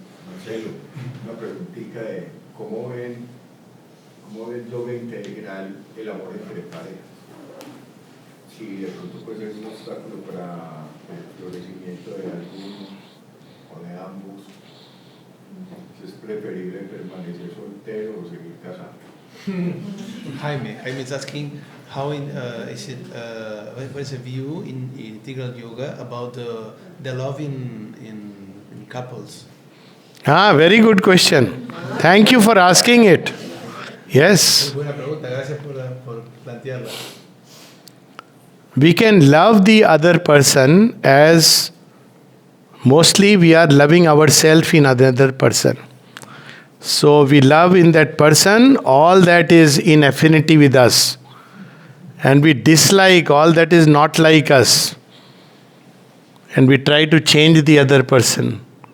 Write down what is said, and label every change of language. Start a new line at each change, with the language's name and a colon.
Spanish: Marcelo, una preguntita de cómo ven yoga integral el amor entre parejas. Si de pronto puede ser un obstáculo para el florecimiento de alguno o de ambos, si es preferible permanecer soltero o seguir casado.
English: Jaime is asking how what is the view in integral yoga about the love in couples? Very good question. Thank you for asking it. Yes. Muy buena pregunta, gracias por plantearla. We can love the other person as mostly we are loving ourselves in another person. So we love in that person all that is in affinity with us. And we dislike all that is not like us. And we try to change the other person.